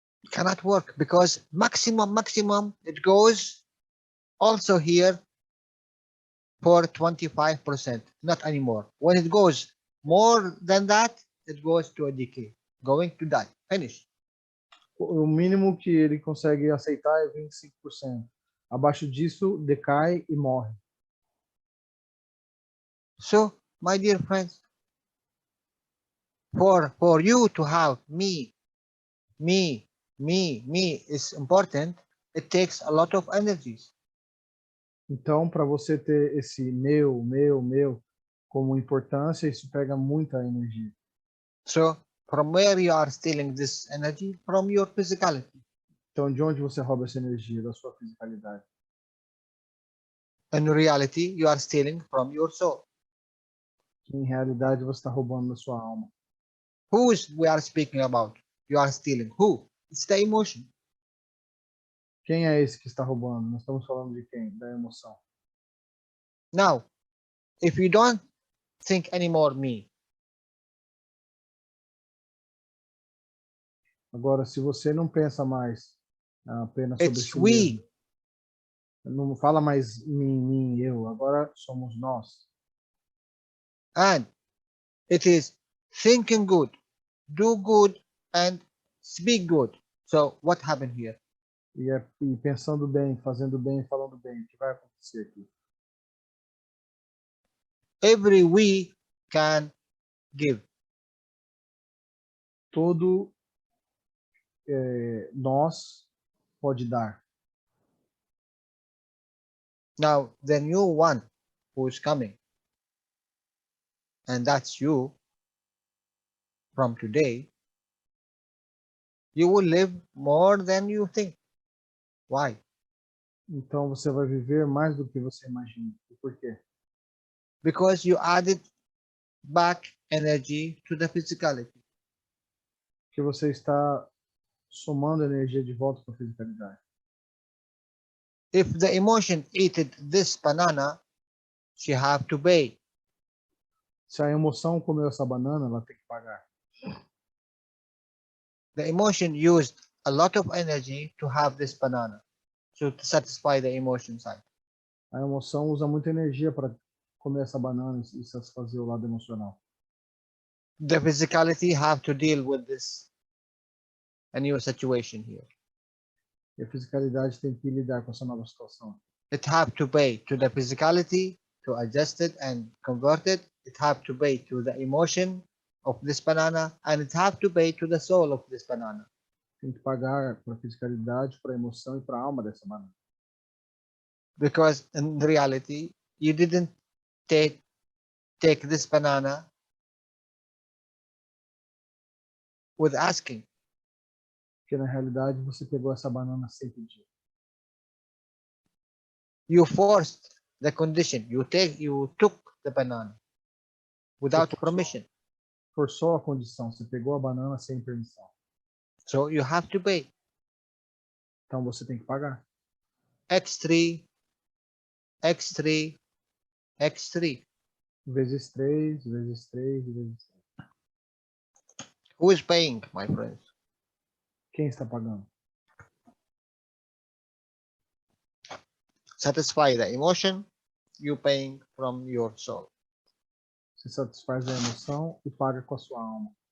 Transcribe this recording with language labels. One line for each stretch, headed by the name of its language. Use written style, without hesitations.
English: Cannot work because maximum it goes also here for 25%, not anymore. When it goes more than that, it goes to a decay, going to die, finish.
Portuguese: O mínimo que ele consegue aceitar é 25%. Abaixo disso, decai e morre.
English: So, my dear friends, for you to have me is important. It takes a lot of energies.
Portuguese: Então, para você ter esse meu como importância, isso pega muita energia.
English: So, from where you are stealing this energy? From your physicality.
Portuguese: Então, de onde você rouba essa energia? Da sua fisicalidade.
English: In reality, you are stealing from your soul.
Portuguese: Em realidade, você está roubando da sua alma.
English: Whose we are speaking about? You are stealing. Who? It's the emotion.
Portuguese: Quem é esse que está roubando? Nós estamos falando de quem? Da emoção.
English: Now, if you don't think anymore me,
Portuguese: agora, se você não pensa mais apenas sobre
English: it's
Portuguese: si
English: we.
Portuguese: mesmo, não fala mais mim, eu, agora somos nós.
English: And it is thinking good, do good, and speak good. So what happened here?
Portuguese: E pensando bem, fazendo bem, falando bem, o que vai acontecer aqui?
English: Every we can give.
Portuguese: Todo nós pode dar.
English: Now, the new one who is coming, and that's you, from today, you will live more than you think. Why?
Portuguese: Então você vai viver mais do que você imagina. E por quê?
English: Because you added back energy to the physicality.
Portuguese: Porque você está somando energia de volta para a fisicalidade.
English: If the emotion ate this banana, she have to pay.
Portuguese: Se a emoção comeu essa banana, ela tem que pagar.
English: The emotion used a lot of energy to have this banana, to satisfy the emotion side.
Portuguese: A emoção usa muita energia para comer essa banana e satisfazer o lado emocional.
English: The physicality have to deal with this, a new situation here.
Portuguese: E a fisicalidade tem que lidar com essa nova situação.
English: It have to pay to the physicality to adjust it and convert it. It have to pay to the emotion of this banana, and it have to pay to the soul of this banana.
Portuguese: Tem que pagar para a fisicalidade, para a emoção e para a alma dessa banana.
English: Because in reality, you didn't take this banana with asking.
Portuguese: Porque na realidade você pegou essa banana sem pedir.
English: You forced the condition. You took the banana without permission.
Portuguese: Forçou a condição. Você pegou a banana sem permissão.
English: So you have to pay
Portuguese: Então você tem que pagar.
English: X3, X3, X3.
Portuguese: Vezes 3, vezes 3, vezes 3.
English: Who is paying, my friends?
Portuguese: Quem está pagando?
English: Satisfy the emotion, you paying from your soul.
Portuguese: Você satisfaz a emoção e paga com a sua alma.